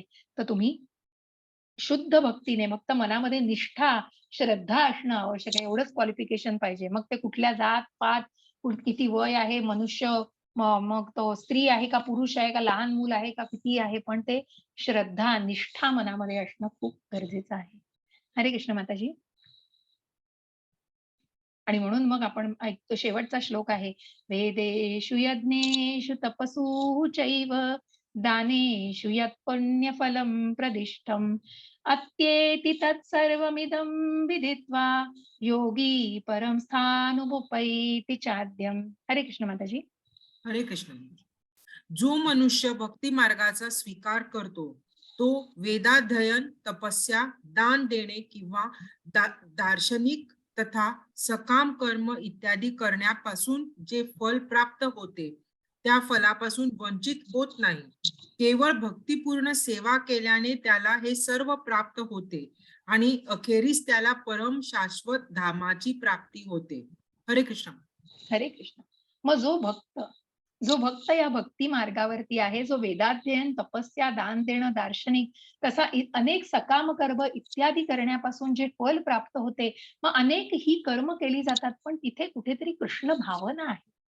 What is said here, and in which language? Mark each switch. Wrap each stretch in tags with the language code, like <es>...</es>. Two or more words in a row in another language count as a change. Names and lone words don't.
<mr>तर तुम्ही शुद्ध भक्तीने फक्त मनामध्ये निष्ठा, श्रद्धा असणं आवश्यक आहे. एवढंच</mr> <en>qualification</en> <mr>पाहिजे. मग ते कुठल्या जात-पात, किती वय आहे, मनुष्य मग तो स्त्री आहे का, पुरुष आहे का, लहान मूल आहे का, किती आहे, पण ते श्रद्धा, निष्ठा मनामध्ये असणं खूप गरजेचं आहे. हरे कृष्ण माताजी. आणि म्हणून मग आपण ऐकतो शेवटचा श्लोक आहे.</mr> <sa>वेदेषु यज्ञेषु तपसु चैव दानेषु यत् पुण्यफलं प्रदिष्टम् अत्येति तत्सर्वमिदं विदित्वा योगी परं स्थानुमुपैति चाद्यम्.</sa> <mr>हरे कृष्ण माताजी. हरे कृष्ण. जो मनुष्य भक्ती मार्गाचा स्वीकार करतो, तो वेदाध्ययन, तपस्या, दान देणे किंवा दार्शनिक तथा सकाम कर्म इत्यादी करण्यापासून जे फल प्राप्त होते, त्या फलापासून वंचित होत नाही. केवळ भक्तिपूर्ण सेवा केल्याने त्याला हे सर्व प्राप्त होते आणि अखेरीस त्याला परम शाश्वत धामाची प्राप्ती होते. हरे कृष्ण. हरे कृष्ण. मग जो भक्त या भक्ती मार्गावरती आहे, जो वेदाध्ययन, तपस्या, दान देणं, दार्शनिक तसा अनेक सकाम कर्म इत्यादी करण्यापासून जे फल प्राप्त होते, मग अनेक ही कर्म केली जातात, पण तिथे कुठेतरी कृष्ण भावना आहे.</mr>